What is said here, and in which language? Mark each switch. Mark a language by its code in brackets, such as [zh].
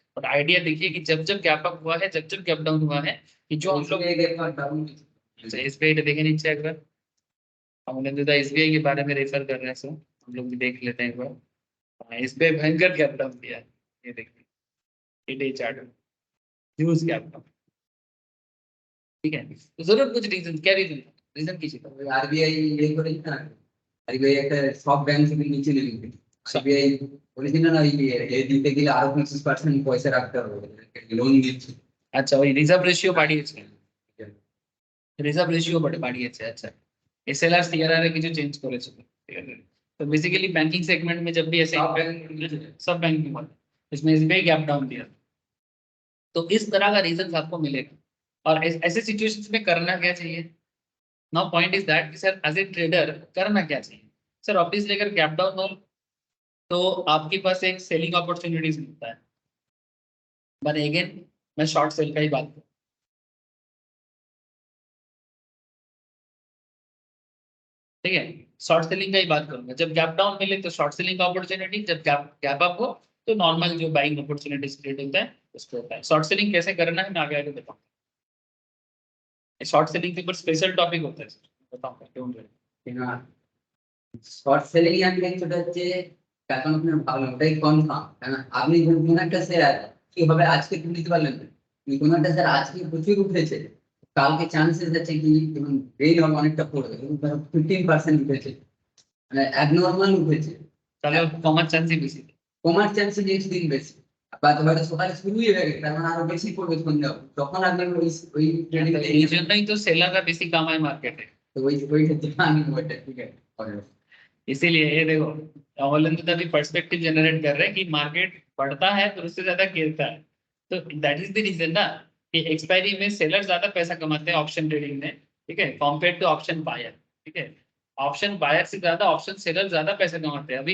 [hi] और आइडिया देखिए कि जब जब गैप अप हुआ है, जब जब गैप डाउन हुआ है, कि जो हम लोग SBI देखे नीचे एक बार, हम लोग SBI के बारे में रेफर कर रहे हैं, सो हम लोग भी देख लेते हैं एक बार। SBI भयंकर गैप डाउन दिया है, ये देखिए day chart huge gap down. ठीक है, तो जरूर कुछ रीजन, क्या रीजन कीजिए। आरबीआई ये [bn] করে না, আরবিআই একটা সব ব্যাংক থেকে নিচে নেমে গেছে। আরবিআই বলেছিল না এই দিতে গেলে আরো 25% পয়সা রাখতে হবে, লোন দিচ্ছে। আচ্ছা, ওই রিজার্ভ রেশিও বাড়িয়েছে, রিজার্ভ রেশিও বাড়িয়েছে। আচ্ছা, SLR CRR কিছু চেঞ্জ করেছে। ঠিক আছে, [hi] तो बेसिकली बैंकिंग सेगमेंट में जब भी ऐसे सब बैंक में इसमें SBI गैप डाउन दिया, तो इस तरह का रीजन आपको मिलेगा। और ऐसे सिचुएशंस में करना क्या चाहिए? [en] now point is that sir as a trader [hi] करना क्या चाहिए? सर ऑब्वियसली अगर गैप डाउन हो तो आपके पास एक सेलिंग अपॉर्चुनिटीज मिलता है, बट अगेन मैं शॉर्ट सेल का ही बात करूँ। ठीक है, शॉर्ट सेलिंग का ही बात करूंगा। जब गैप डाउन मिले तो शॉर्ट सेलिंग का अपॉर्चुनिटी, जब गैप अप हो तो नॉर्मल जो बाइंग अपॉर्चुनिटीज क्रिएट होता है उसको होता है। शॉर्ट सेलिंग कैसे करना है मैं आगे आगे बताऊंगा। शॉर्ट सेलिंग के ऊपर स्पेशल टॉपिक होता है, बताऊंगा, [en] Don't worry. [bn] না শর্ট সেলিং আমি যেটা হচ্ছে এখন আপনি ভালো ওটাই কনফার্ম, কারণ আপনি কোন একটা শেয়ার কিভাবে আজকে তুলে দিতে পারলেন না, কোন একটা শেয়ার আজকে প্রচুর উঠেছে, কালকে চান্সেস আছে কি যেমন গেইন হবে অনেকটা পড়বে, 15% উঠেছে, মানে অ্যাবনর্মাল উঠেছে, তাহলে কমার চান্সই বেশি। কমার চান্স নেক্সট দিন বেশি, বা হয়তো সকালে শুরুই হয়ে গেছে তার মানে আরো বেশি পড়বে সন্ধ্যা, তখন আপনি ওই ট্রেডিং এই জন্যই তো সেলাররা বেশি কামায় মার্কেটে। তো ওই ক্ষেত্রে আমি ওইটা ঠিক আছে। [hi] इसीलिए ये देखो अवलंबित अभी पर्सपेक्टिव जनरेट कर रहे हैं कि मार्केट बढ़ता है तो उससे ज्यादा गिरता है, तो [en] that is the reason [hi] ना कि एक्सपायरी में सेलर ज्यादा पैसा कमाते हैं ऑप्शन ट्रेडिंग में। ठीक है, कंपेयर टू ऑप्शन बायर। ठीक है, ऑप्शन बायर से ज्यादा ऑप्शन सेलर ज्यादा पैसे कमाते हैं।